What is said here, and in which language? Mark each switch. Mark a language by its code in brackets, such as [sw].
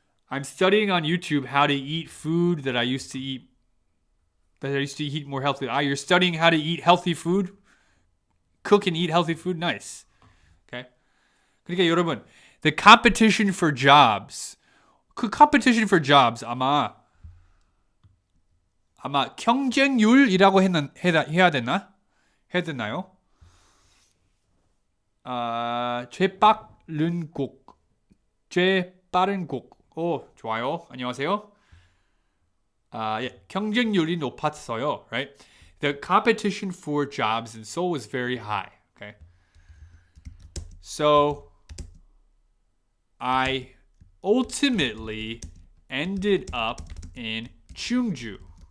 [en] I'm studying on YouTube how to eat food that I used to eat more healthy. You're studying how to eat healthy food? Cook and eat healthy food? Nice. Okay? [ko] 그러니까 여러분, [en] the competition for jobs. [ko] 그 [en] competition for jobs [ko] 아마 경쟁률이라고 해야 되나요? 빠른 곡. 오, 좋아요. 안녕하세요. 예, 경쟁률이 높았어요, right? [en] The competition for jobs in Seoul was very high, okay? So I ultimately ended up in 충청북도.